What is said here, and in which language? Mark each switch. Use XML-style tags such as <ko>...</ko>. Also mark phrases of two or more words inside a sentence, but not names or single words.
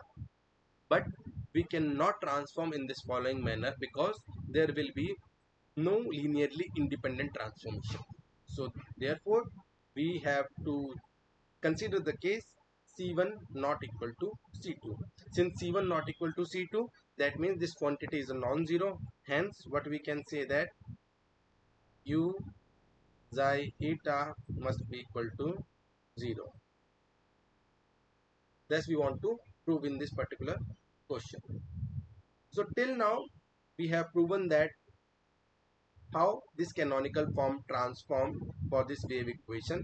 <en>But we cannot transform in this following manner because there will be no linearly independent transformation. So therefore we have to consider the case C1 not equal to C2. Since C1 not equal to C2, that means this quantity is a non-zero. Hence what we can say that u xi eta must be equal to 0. Thus we want to prove in this particular question. So till now we have proven that how this canonical form transformed for this wave equation.</en>